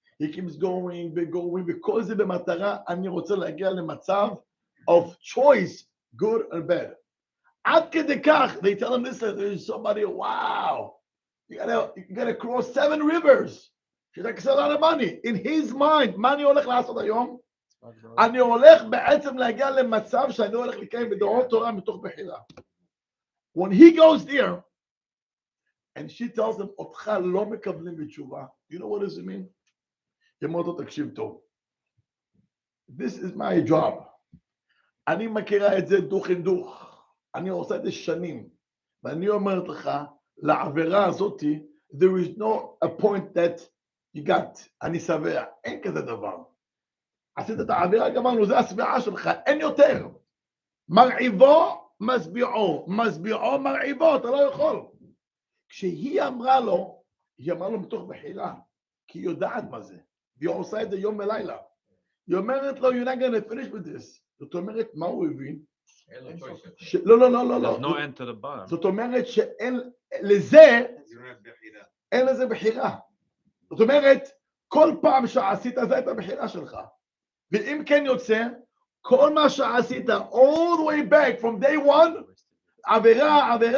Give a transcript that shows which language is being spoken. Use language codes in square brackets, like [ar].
[en] He keeps going, [he] וכל זה במטרה, אני רוצה להגיע למצב [en] of choice, good and bad. [he] עד כדי כך, [en] they tell him, listen, there's somebody, wow, you gotta cross 7 rivers. She's like, it's a lot of money. In his mind, [he] מה אני הולך לעשות היום? אני הולך בעצם להגיע למצב שאני הולך לקיים בדורות תורה מתוך בחירה. [en] When he goes there, and she tells him, [he] אותך לא מקבלים בתשובה. [en] You know what does it mean? [he] ימותו תקשיב טוב. [en] This is my job. [he] אני מכירה את זה דוך אין דוך. אני עושה את זה שנים. ואני אומרת לך, לעבירה הזאת, [en] there is no a point that you got, [he] אני שבע. אין כזה דבר. עשית את העבירה, גמרנו, זה השביעה שלך, אין יותר. מרעיבו, משביעו. משביעו, מרעיבו, אתה לא יכול. כשהיא אמרה לו, היא אמרה לו מתוך בחירה, כי היא יודעת מה זה. והיא עושה את זה יום ולילה. היא אומרת לו, [en] you're not going to finish with this. [he] זאת אומרת, מה הוא הבין? לא. [en] There's no end to the bottom. [he] זאת אומרת שאין לזה, אין לזה בחירה. זאת אומרת, כל פעם שעשית זה את הבחירה שלך. ואם כן יוצא, כל מה שעשית, [en] all the way back from day one, [he] עבירה.